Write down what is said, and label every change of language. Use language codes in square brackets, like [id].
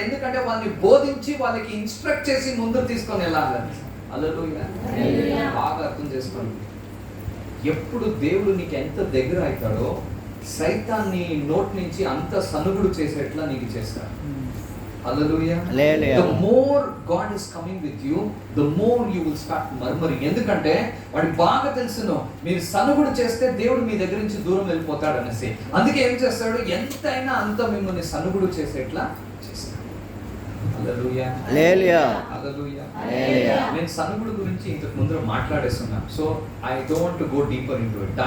[te] ఎందుకంటే వాళ్ళని బోధించి వాళ్ళకి ఇన్స్ట్రక్ట్ చేసి ముందుకు తీసుకొని వెళ్ళాలని. హల్లెలూయా. బాగా అర్థం చేసుకోండి. ఎప్పుడు దేవుడు నీకు ఎంత దగ్గర అవుతాడో సైతాన్ని నోటి నుంచి అంత సనుగుడు చేసేట్లా నీకు చేస్తాడు. [en] Hallelujah. The more God is coming with you, the more you will start murmuring. [te] ఎందుకంటే వాడికి బాగా తెలుసును మీరు సనుగుడు చేస్తే దేవుడు మీ దగ్గర నుంచి దూరం వెళ్ళిపోతాడు అనేసి. అందుకే ఏం చేస్తాడు? ఎంతైనా అంత మిమ్మల్ని సనుగుడు చేసేట్లా చేస్తాడు. హల్లెలూయా. హల్లెలూయా. నేను సనుగుడు గురించి ఇంతకు ముందు మాట్లాడేస్తున్నాను. [en] So I don't go deeper into it.